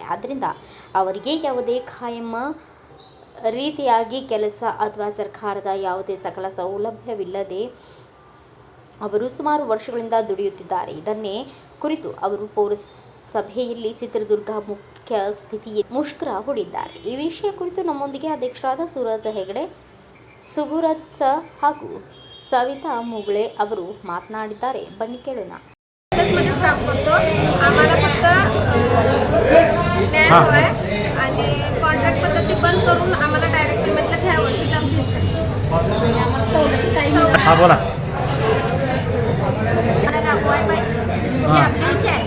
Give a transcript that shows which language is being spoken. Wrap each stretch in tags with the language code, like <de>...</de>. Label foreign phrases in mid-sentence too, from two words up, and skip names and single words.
<kn>ಆದ್ದರಿಂದ ಅವರಿಗೆ ಯಾವುದೇ ಖಾಯಂ ರೀತಿಯಾಗಿ ಕೆಲಸ ಅಥವಾ ಸರ್ಕಾರದ ಯಾವುದೇ ಸಕಲ ಸೌಲಭ್ಯವಿಲ್ಲದೆ ಅವರು ಸುಮಾರು ವರ್ಷಗಳಿಂದ ದುಡಿಯುತ್ತಿದ್ದಾರೆ. ಇದನ್ನೇ ಕುರಿತು ಅವರು ಪೌರಸಭೆಯಲ್ಲಿ ಚಿತ್ರದುರ್ಗ ಮುಖ್ಯ ಸ್ಥಿತಿಯಲ್ಲಿ ಮುಷ್ಕರ ಹೂಡಿದ್ದಾರೆ. ಈ ವಿಷಯ ಕುರಿತು ನಮ್ಮೊಂದಿಗೆ ಅಧ್ಯಕ್ಷರಾದ ಸೂರಜ್ ಹೆಗಡೆ, ಸುಗುರತ್ಸ ಹಾಗೂ ಸವಿತಾ ಮುಗುळे ಅವರು ಮಾತನಾಡಿದ್ದಾರೆ. ಬನ್ನಿ ಕೇಳೋಣ.</kn> <mr>मध्येच काम करतो. आम्हाला फक्त न्याय हवा आहे आणि कॉन्ट्रॅक्ट पद्धती बंद करून आम्हाला</mr> <en>direct paymentला</en> <mr>घ्यावं हीच आमची इच्छा आहे. सवलती काही हां बोला. राबवायला पाहिजे ही आपली इच्छा आहे.</mr>